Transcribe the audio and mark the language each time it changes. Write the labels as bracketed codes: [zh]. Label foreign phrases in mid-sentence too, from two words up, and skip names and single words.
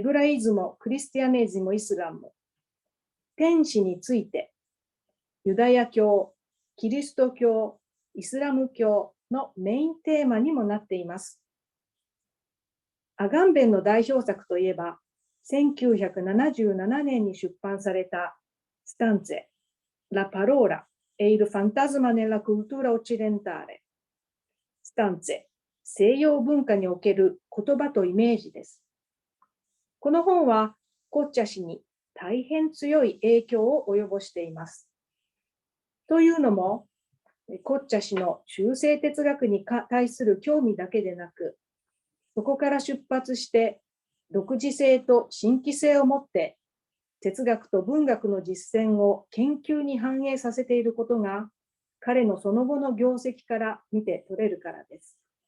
[ja] ブライズモ・クリスティアネズモ・イスラム、天使について、ユダヤ教、キリスト教、イスラム教のメインテーマにもなっています。アガンベンの代表作といえば、 1977年に出版されたスタンツェ、La parola e il fantasma nella cultura occidentale。スタンツェ、西洋文化における言葉とイメージです。この本はコッチャ氏に大変強い影響を及ぼしています。というのも、コッチャ氏の中世哲学に対する興味だけでなく、そこから出発して独自性と新規性を持って哲学と文学の実践を研究に反映させていることが彼のその後の業績から見て取れるからです。